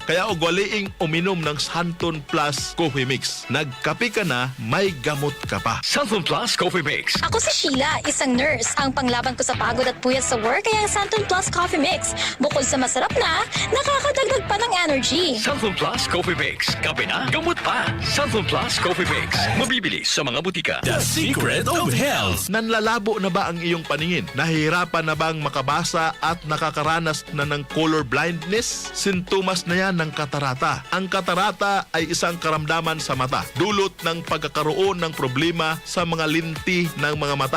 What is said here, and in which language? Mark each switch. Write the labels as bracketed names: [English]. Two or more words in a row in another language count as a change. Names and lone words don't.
[Filipino] Kaya ugaliing uminom ng Santon Plus Coffee Mix. Nagkape ka na, may gamot ka pa. Santon Plus Coffee Mix. Ako si Sheila, isang nurse. Ang panglaban ko sa pagod at puyat sa work ay ang Santon Plus Coffee Mix. Bukod sa masarap na, nakakadagdag pa ng energy. Santon Plus Coffee Mix. Kape na, gamot pa. Santon Plus Coffee Mix. Mabibili sa mga butika. [English] The Secret Secret of Health. [Filipino] Nanlalabo na ba ang iyong paningin? Nahihirapan na bang makabasa at nakakaranas na ng color blindness? Sintomas na yan ng katarata. Ang katarata ay isang karamdaman sa mata, dulot ng pagkakaroon ng problema sa mga linti ng mga mata.